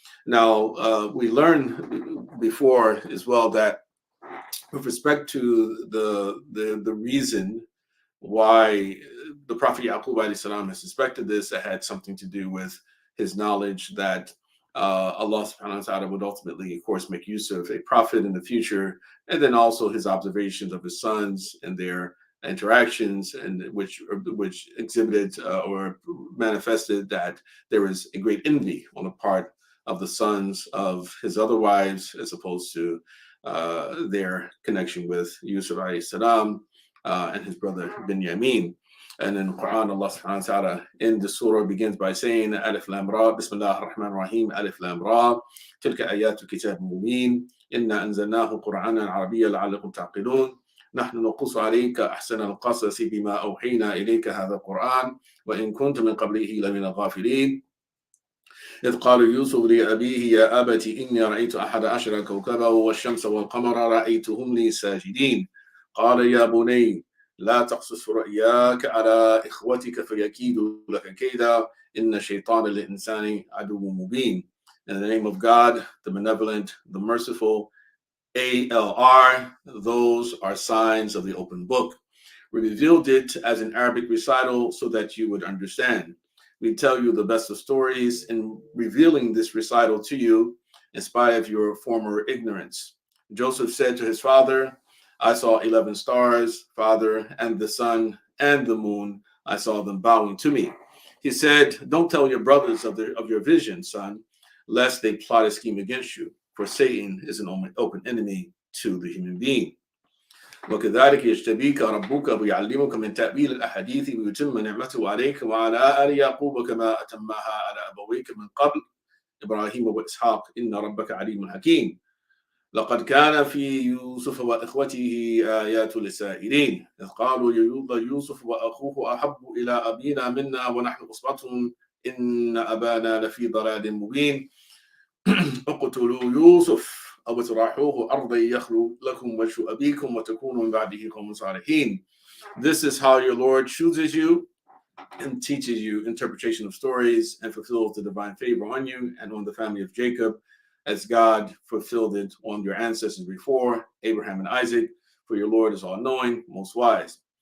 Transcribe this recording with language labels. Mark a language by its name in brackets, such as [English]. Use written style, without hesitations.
[English] Now, we learned before as well that with respect to the reason why the Prophet Yaqub alayhi salam has suspected this, it had something to do with his knowledge that Allah subhanahu wa ta'ala would ultimately, of course, make Yusuf a prophet in the future, and then also his observations of his sons and their interactions, and which exhibited or manifested that there was a great envy on the part of the sons of his other wives as opposed to their connection with Yusuf alayhi salam and his brother Binyamin. And in the Quran, Allah subhanahu wa ta'ala in the surah begins by saying, [Arabic] Alif Lam Ra, Bismillah ar-Rahman ar-Rahim, Alif Lam Ra, Tilka ayatu kitab mubin, Inna anzalnahu Qur'anan Arabiyya la'allakum ta'qilun, نحن نقص عليك أحسن القصص بما أوحينا إليك هذا القرآن وإن كنت من قبله لمن الغافلين إذ قال يوسف لأبيه يا أبت إني رأيت أحد عشر كوكبا والشمس والقمر رأيتهم لي ساجدين قال يا بني لا تقصص رؤياك على إخوتك فيكيدوا لك كيدا إن الشيطان للإنسان عدو مبين. [English] In the name of God, the benevolent, the merciful, ALR, those are signs of the open book. We revealed it as an Arabic recital so that you would understand. We tell you the best of stories in revealing this recital to you in spite of your former ignorance. Joseph said to his father, I saw 11 stars, father, and the sun and the moon. I saw them bowing to me. He said, don't tell your brothers of your vision, son, lest they plot a scheme against you, for Satan is an open enemy to the human being. [Arabic] وكذلك يجتبيك ربك ويعلمك من تأويل الأحاديث ويتم نعمته عليك وعلى آل يعقوب كما أتمها على أبويك من قبل إبراهيم وإسحاق إن ربك عليم حكيم لقد كان في يوسف وإخوته آيات للسائلين إذ قالوا يوسف وأخوه أحب إلى أبينا منا ونحن أصبة إن أبانا لفي ضلال مبين اقتلوا يوسف أو اطرحوه أرضا يخلو لكم وجه أبيكم وتكونوا من بعده قوما صالحين. [English] This is how your Lord chooses you and teaches you interpretation of stories and fulfills the divine favor on you and on the family of Jacob, as God fulfilled it on your ancestors before, Abraham and Isaac, for your Lord is all-knowing, most wise.